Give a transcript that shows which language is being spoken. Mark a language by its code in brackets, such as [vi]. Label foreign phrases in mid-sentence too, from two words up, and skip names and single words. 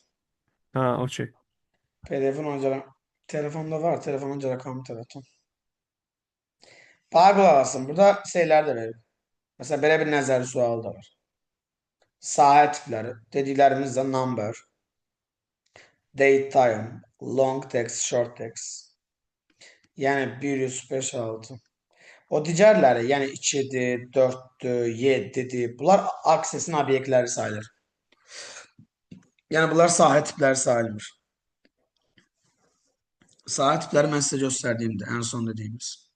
[az] Hə, okey. PDF-in ona görə telefonda var. Telefona görə kompüterə atım. Bax, qulaq asın. Burada şeylər də verir. Məsələn, belə bir nəzəri sual da var. Sahə tipləri. Dediklərimiz də number. [en] date time, long text, short text. [az] Yəni 105.6. O digərləri, yəni 2-dir, 4-dür, 7-dir. Bunlar aksesin obyektləri sayılır. Yəni bunlar sahə tipləri sayılmır. Sahə tipləri mən sizə göstərdiyimdir, ən son dediyimiz.